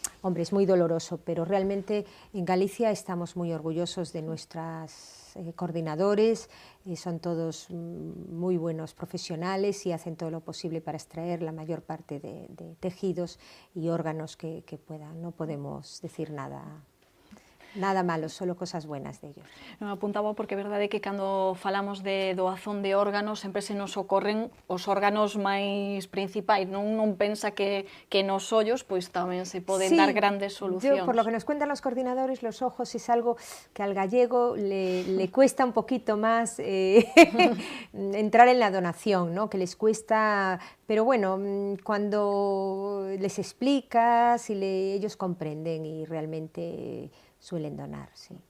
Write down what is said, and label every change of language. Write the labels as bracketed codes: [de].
[es] Hombre, es muy doloroso, pero realmente en Galicia estamos muy orgullosos de nuestras coordinadores, son todos muy buenos profesionales y hacen todo lo posible para extraer la mayor parte de tejidos y órganos que puedan. No podemos decir nada malo, solo cosas buenas de ellos. [gl] Non apuntaba porque é verdade que cando falamos de doazón de órganos sempre se nos ocorren os órganos máis principais, non pensa que nos ollos pois tamén se poden dar grandes solucións. [es] Por lo que nos cuentan los coordinadores, los ojos es algo que al gallego le cuesta un poquito más entrar en la donación, ¿no? Que les cuesta, pero bueno, cuando les explicas y ellos comprenden y realmente suelen donar, sí.